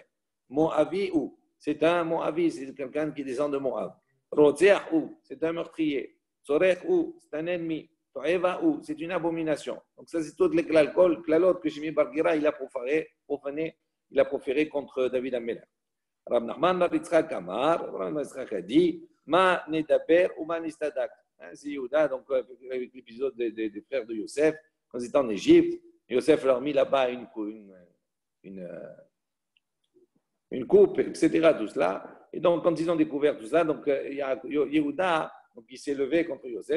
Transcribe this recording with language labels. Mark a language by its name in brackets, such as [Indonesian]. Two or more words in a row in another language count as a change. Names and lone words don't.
[French] Mo'avi'u. C'est un Mo'avi, c'est quelqu'un qui descend de Mo'av. Rotze'hu. C'est un meurtrier. Sorech'hu. C'est un ennemi. C'est une abomination. Donc ça, c'est toutes les klalot que Shimi bar Gera il a profané, il a proféré contre David Amelech. Rav Nachman bar Yitzchak Amar, Rav Yitzchak a dit, [Hebrew] מה נדבר ומה נצטדק. [French] C'est Yehuda, donc avec l'épisode des frères de Yosef, quand ils étaient en Égypte, Yosef leur mit là-bas une coupe, etc. Tout cela. Et donc, quand ils ont découvert tout ça, donc Yehuda, donc il s'est levé contre Yosef.